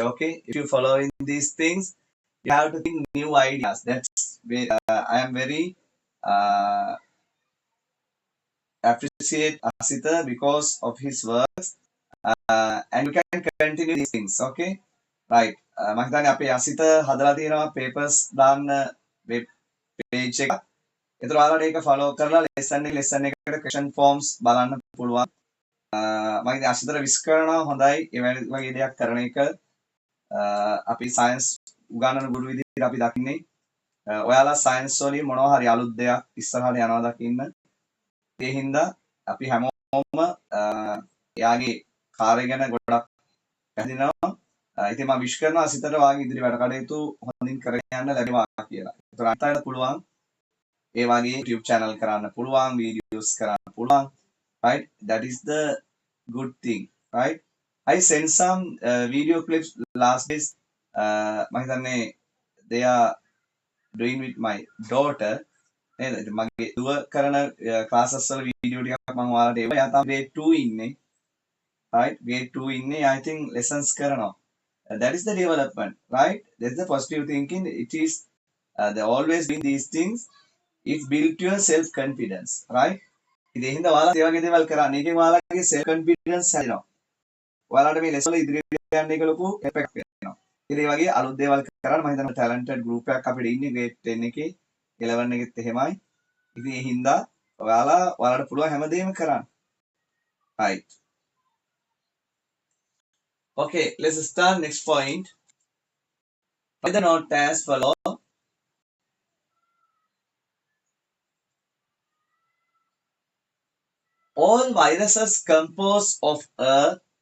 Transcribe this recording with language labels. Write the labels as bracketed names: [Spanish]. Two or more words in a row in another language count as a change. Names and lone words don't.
[English] Okay, if you follow in these things, you have to think new ideas. That's I am very uh, appreciate Asita because of his works. And you can continue these things. Okay, right. [Sinhala] මම හිතන්නේ අපේ අසිත හදලා තියෙනවා papers දාන්න [English] web page [Sinhala] එක. ඒතර ඔයාලට ඒක follow කරලා lesson එකට [English] question forms [Sinhala] බලන්න පුළුවන්. මම ඉතින් අසිතට wish කරනවා හොඳයි ඒ වගේ දෙයක් කරන එක. අපි science උගන්වන ගුරු විදිහට අපි දකින්නේ ඔයාලා science වලින් මොනවා හරි අලුත් දෙයක් ඉස්සරහට යනවා දකින්න. ඒ හින්දා අපි හැමෝම හැමෝම එයාගේ කාර්ය ගැන ගොඩක් පැහැදිනවා. ඉතින් මම විශ් කරනවා සිතට වාගේ ඉදිරි වැඩ කටයුතු හොඳින් කරගෙන යන්න ලැබෙනවා කියලා. ඒතර අන්තයට පුළුවන් ඒ වගේ YouTube channel කරන්න පුළුවන්, videos කරන්න පුළුවන්. [English] Right? That is the good thing. Right? I sent some video clips last days. [Sinhala] මම හිතන්නේ [English] they are doing with my daughter. [Sinhala] නේද? මගේ දුව කරන classes වල වීඩියෝ ටිකක් මම ඔයාලට ඒවා. එයා තමයි grade 2 ඉන්නේ. Right? Grade 2 ඉන්නේ. [English] I think lessons කරනවා. That is the development, right? That's the positive thinking. It is they always doing these things. It's built your self confidence, right? [Sinhala] ඉතින් හින්දා ඔයාලා ඒ වගේ දේවල් කරන්න. ඒකෙන් ඔයාලගේ [English] self confidence [Sinhala] හැදෙනවා. ඔයාලට මේ ලෙසන් වල ඉදිරියට යන්න එක ලොකු effect වෙනවා. ඉතින් ඒ වගේ අලුත් දේවල් කරන්න මම හිතනවා [English] talented group [Sinhala] එකක් අපිට ඉන්නේ grade 10 එකේ 11 එකෙත් එහෙමයි. ඉතින් ඒ හින්දා ඔයාලට පුළුවන් හැමදේම කරන්න. [English] Right. Okay, let's start next point. Write the note as follow. All viruses compose of a